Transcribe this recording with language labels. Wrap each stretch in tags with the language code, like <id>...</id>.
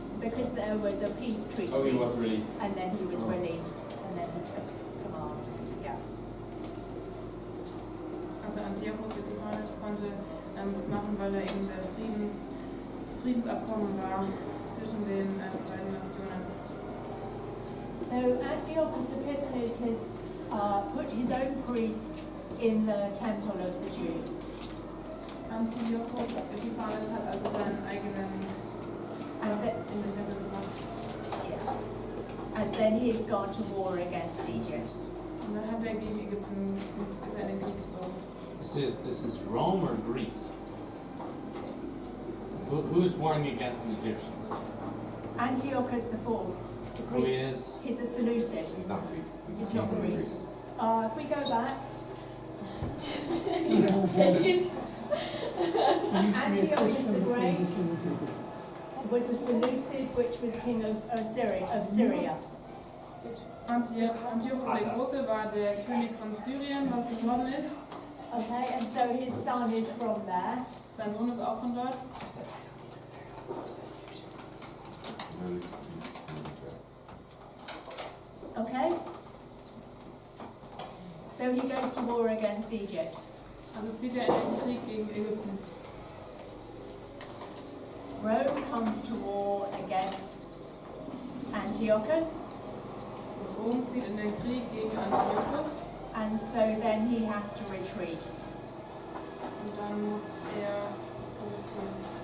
<en>because there was a peace treaty. Oh, he was released. And then he was released, and then he took command. Yeah.</en> <de>Also Antiochus Epiphanes konnte das machen, weil er eben das Friedensabkommen war zwischen den beiden Nationen.</de> <en>So Antiochus Epiphanes has put his own priest in the temple of the Jews.</en> <de>Antiochus Epiphanes hat also seinen eigenen in den Tempel gemacht.</de> <en>Yeah. And then he's gone to war against Egypt.</en> <de>Und dann hat gegen Ägypten ist in den Krieg gezogen.</de> <en>This is Rome or Greece? Who's warring against the Egyptians? Antiochus IV. The Who Greeks. is? He's a Seleucid. He's not Greek. He's not Greek. If we go back, Antiochus the Great was a Seleucid, which was king of Syria.</en> <de>Antiochus der Große war der König von Syrien, was im Norden ist.</de> <en>Okay, and so his son is from there.</en> <de>Sein Sohn ist auch von dort.</de> <en>Okay? So he goes to war against Egypt.</en> <de>Also zieht in den Krieg gegen Ägypten.</de> <en>Rome comes to war against Antiochus,</en> <de>Rom zieht in den Krieg gegen Antiochus</de> <en>and so then he has to retreat.</en> <de>und dann muss zurückziehen.</de>